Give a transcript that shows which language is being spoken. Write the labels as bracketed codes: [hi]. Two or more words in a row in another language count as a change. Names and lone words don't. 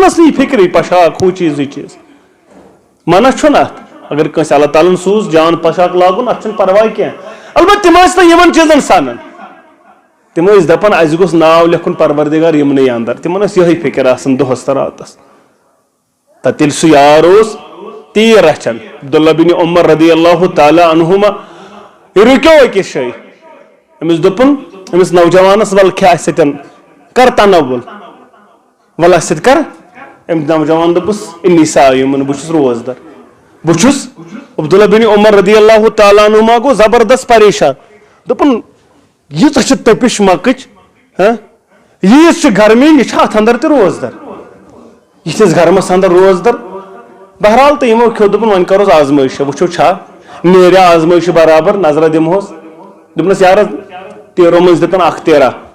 [ks] ٲس نہٕ یہِ فِکرٕے پوشاک ہُہ چیٖز یہِ چیٖز منع چھُنہ اتھ اگر کٲنٛسہِ اللہ تعالیٰ ہن سوٗز جان پوشاک لاگُن اتھ چھُنہٕ پرواے کینٛہہ البتہ تِم ٲسۍ نہٕ یِمن چیٖزن سنان تِم ٲسۍ دپان اسہِ گوٚژھ ناو لیکھُن پروردگار یِمنٕے اندر تِمن ٲس یِہے فِکر آسان دۄہس تہٕ راتس تتہِ ییٚلہِ سُہ یار اوس تیٖر رچھان عبداللہ بن عمر رضی [ar] اللہ تعالیٰ عنہما [ks] یہِ رُکیو أکِس جایہِ أمِس دوٚپُن أمِس نوجوانس ول کھےٚ اسہِ سۭتۍ کر تنوُل ول اسہِ سۭتۍ کر أمۍ نوجوان دوٚپُس [ar] اِنی صایِمُن [ks] بہٕ چھُس روزدر بہٕ چھُس عبداللہ بن عمر [ar] رضی اللہ تعالیٰ عنہما [ks] گوٚو زبردست پریشان دوٚپُن ییٖژاہ چھِ تٔپِش مکٕچ ییٖژ چھِ گرمی یہِ چھِ اتھ اندر تہِ روزدر یِتھِس گرمس اندر روزدر بہرحال تہٕ یِمو کھیوٚو دوٚپُن وۄنۍ کرہوس آزمٲیشا وٕچھو چھا نیریا آزمٲیشہِ برابر نظرا دِمہوس دوٚپنس یارس تیرو منٛز دِتن اکھ تیرا